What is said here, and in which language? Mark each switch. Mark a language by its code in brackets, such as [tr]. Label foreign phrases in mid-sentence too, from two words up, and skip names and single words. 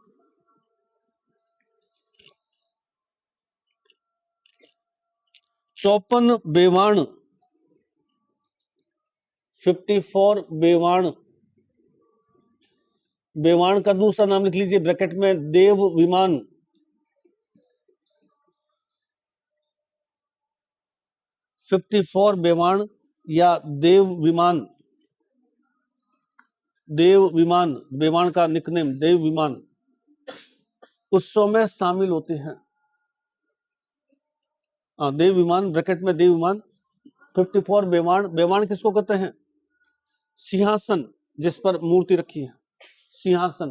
[hi] चौपन बेवाण, 54 बेवाण, बेवाण का दूसरा नाम लिख लीजिए ब्रैकेट में, देव विमान। 54 बेवाण या देव विमान, देव विमान, बेवाण का निकनेम देव विमान उत्सव में शामिल होते हैं। देव विमान ब्रैकेट में, देव विमान। 54 बेवाण, बेवाण किसको कहते हैं? सिंहासन जिस पर मूर्ति रखी है, सिंहासन।